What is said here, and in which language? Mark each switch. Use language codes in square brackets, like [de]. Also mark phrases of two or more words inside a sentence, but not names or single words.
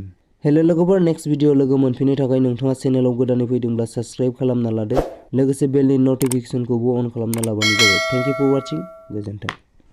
[brx] हेलो लोगोफोर, [en] next video [brx] लोगो मोनफिननो थाखाय नोंथाङा चेनेलाव गोदानै फैदोंब्ला साबस्क्राइब खालामना लादो, लोगोसे बेलनि नटिफिकेसनखौबो अन खालामना लाबानो जाबाय। [en] thank you for watching. गोजोन्थों।